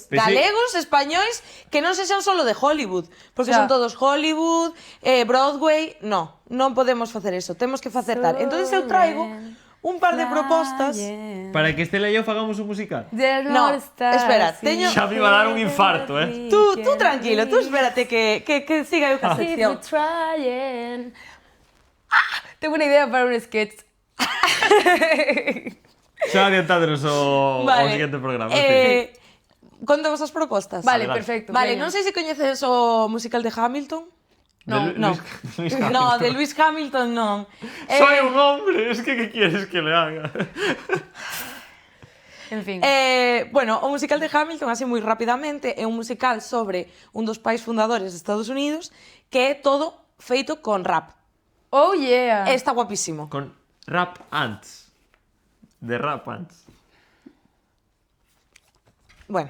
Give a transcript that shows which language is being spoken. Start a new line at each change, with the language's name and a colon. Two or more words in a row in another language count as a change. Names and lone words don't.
Galician: Pensei- Galegos, españois, que non sexan solo de Hollywood, porque Xa. son todos Hollywood, Broadway, non podemos facer eso, temos que facer tal. Entonces eu traigo un par de propostas. Para que Estela e eu fagamos un musical. No, espera, teño- Xa me iba a dar un infarto,
Spanish: Tú tranquilo, tú espérate que siga eu ca sección. Tengo una idea para un sketch.
Galician: Xa adiantándonos ao Vale.
Spanish: siguiente programa.
Galician: Contamos as propostas. Vale, Dale. perfecto. Vale, veña. non sei se coñeces o musical de Hamilton. No, No, Luis no, de Lewis Hamilton non.
Spanish: Soy un hombre, es que ¿qué quieres que le haga? En fin.
Galician: Bueno, o musical de Hamilton, así moi rapidamente, é un musical sobre un dos pais fundadores de Estados Unidos que é todo feito con rap.
English: Oh, yeah.
Galician: Está guapísimo. Con rap ants. De rap ants. Bueno,